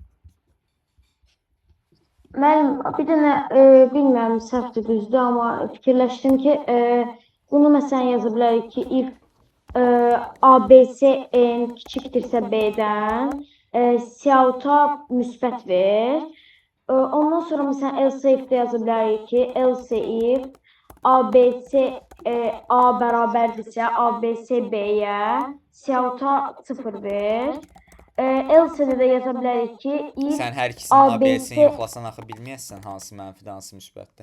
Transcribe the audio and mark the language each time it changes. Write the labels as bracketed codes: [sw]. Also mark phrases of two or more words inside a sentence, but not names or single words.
[az] Mən bir dənə bilmirəm səhvdir düzdür, amma fikirləşdim ki, bunu məsələn yaza bilərik ki, if ABC kiçikdirsə B-dən, C6-a müsbət ver. Ondan sonra məsələn [en] else if- [az] də yaza bilərik ki, [en] else if ABC [az] A bərabərdirsə, ABC B-yə, C6-a 0 ver. Else-də də yaza bilərik ki, if Sən hər ikisinin ABC ABC-ni yoxlasan axı bilməyəsən hansı mənfidir, hansı müsbətdir.